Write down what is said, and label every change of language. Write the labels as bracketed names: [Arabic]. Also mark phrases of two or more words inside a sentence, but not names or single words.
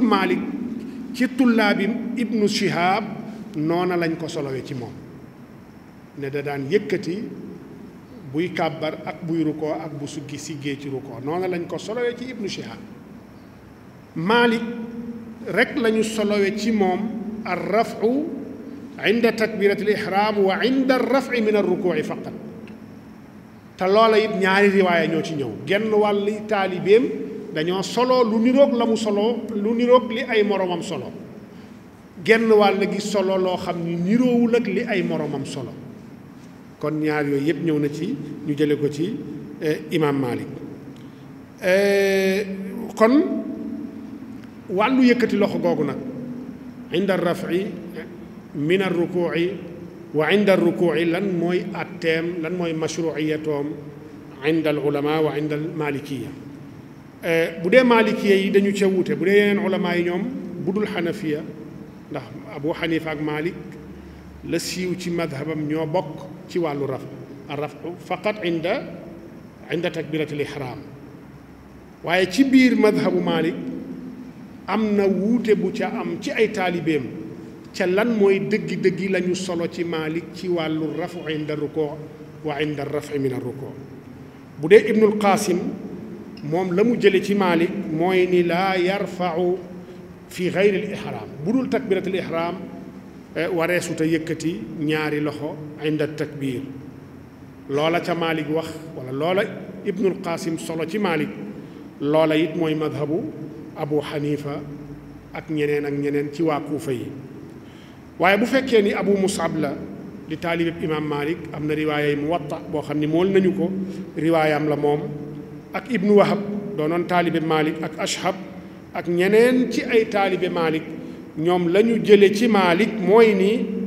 [Wolof] Maalik ci tullaabi Ibnu Shihab noona lañ ko solowee ci moom ne da daan yëkkati buy kàbbar ak buy rukoo ak bu suggi siggee ci rukoo noona lañ ko solowee ci Ibnu Shihab Maalik rek lañu solowee ci moom [Arabic] الرفع عند تكبيرة الإحرام وعند الرفع من الركوع فقط [Wolof] te loola it ñaari riwaaya ñoo ci ñëw genn wàlli taalibeem dañoo solo lu niroog la mu solo lu niroog li ay moromam solo genn wàll gi solo loo xam ni niroowul ak li ay moromam solo kon ñaar yooyu yëpp ñëw na ci ñu jële ko ci imaam Maalik kon wàllu yëkkati loxo googu nag [Arabic] عند الرفع من الركوع وعند الركوع [Wolof] lan mooy atteem lan mooy mashru'iyatoom [Arabic] عند العلماء وعند المالكية [Wolof] bu dee malikiyya yi dañu ca wuute bu dee yeneen ulama yi ñoom bu dul xanafiya ndax Abu Xanifa ak Malik la siiw ci madhabam ñoo bokk ci wàllu [Arabic] الرفع فقط عند تكبيرة الإحرام [Wolof] waaye ci biir madhabu Malik am na wuute bu ca am ci ay taalibeem ca lan mooy dëggi-dëggi lañu solo ci Malik ci wàllu [Arabic] الرفع عند الركوع وعند الرفع من الركوع' [Wolof] bu dee Ibnul Qaasim moom la mu jële ci Malik mooy ni [Arabic] لا يرفع في غير الإحرام [Wolof] bu dul [Arabic] تكبيرة الإحرام [Wolof] wareesuta yëkkati ñaari loxo [Arabic] عند التكبير [Wolof] loola ca Malik wax wala loola Ibnul Qaasim solo ci Malik loola it mooy madhabu Abu Xanifa ak ñeneen ci waa Kuufa yi waaye bu fekkee ni Abu Mus'ab la di taalibeb imaam Malik am na riwaaya Muwatta boo xam ni mool nañu ko riwaayam la moom ak Ibnu Wahab doonoon taalibe Malik ak Ashhab ak ñeneen ci ay taalibe Malik ñoom la ñu jële ci Malik mooy ni